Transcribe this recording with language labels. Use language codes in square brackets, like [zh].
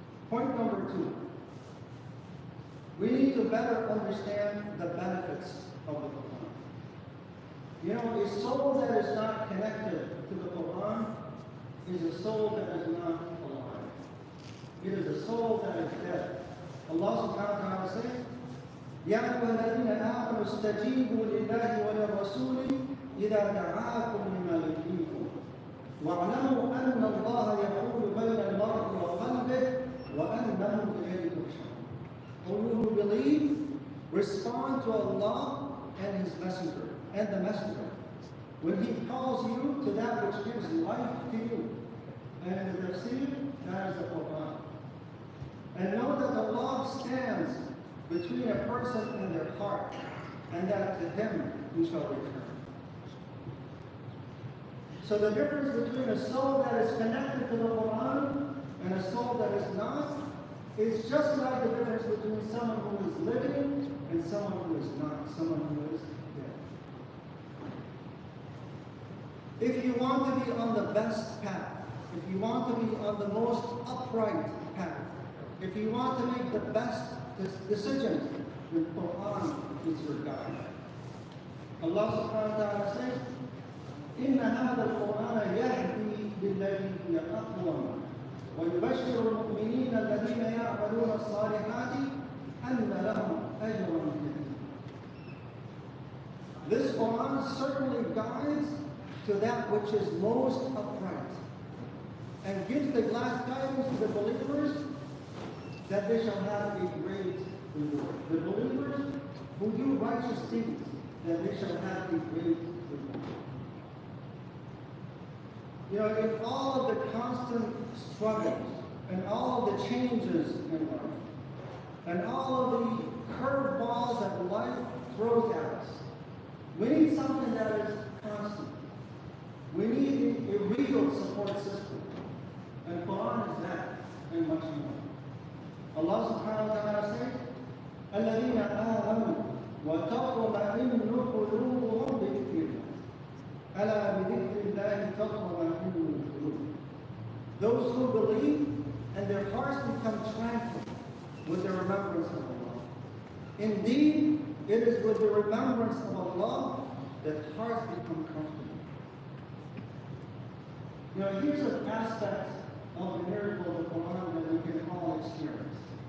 [en] Point number 2. We need to better understand the benefits of the Quran. You know, a soul that is not connected to the Quran is a soul that is not alive. It is a soul that is dead. [ar] Allah subhanahu wa ta'ala says, يَا أَيُّهَا الَّذِينَ آمَنُوا اسْتَجِيبُوا لِلَّهِ وَلِلرَّسُولِ إِذَا دَعَاكُمْ لِمَا يُحْيِيكُمْ وَاعْلَمُوا أَنَّ اللَّهَ يَحُولُ بَيْنَ الْمَرْءِ وَقَلْبِهِ وَأَنَّهُ إِلَيْهِ تُحْشَرُونَ. [en] O you who believe, respond to Allah and His Messenger, and the Messenger, when He calls you to that which gives life to you. And the tafsir, that is the Quran. And know that Allah stands between a person and their heart, and that to Him you shall return. So the difference between a soul that is connected to the Quran and a soul that is not is just like the difference between someone who is living and someone who is not, someone who is dead. If you want to be on the best path, if you want to be on the most upright path, if you want to make the best decisions, the Quran is your guide. [ar] Allah subhanahu wa ta'ala says, إن هذا القرآن يهدي للذي هي أقوم ويبشر المؤمنين الذين يعملون الصالحات أن لهم أجرا كبيرا. [en] This Quran certainly guides to that which is most upright and gives the glad tidings to the believers that they shall have a great reward. The believers who do righteous deeds, that they shall have a great reward. You know, in all of the constant struggles and all of the changes in life and all of the curveballs that life throws at us, we need something that is constant. We need a real support system. And Quran is that and much more. [ar] Allah subhanahu wa ta'ala says, الَّذِينَ آمَنُوا وَتَطْمَئِنُّ قُلُوبُهُم بِذِكْرِ اللَّهِ أَلَا بِذِكْرِ اللَّهِ تَطْمَئِنُّ الْقُلُوبُ. [en] Those who believe and their hearts become tranquil with the remembrance of Allah. Indeed, it is with the remembrance of Allah that hearts become comfortable. You know, here's an aspect of the miracle of the Quran that we can all experience.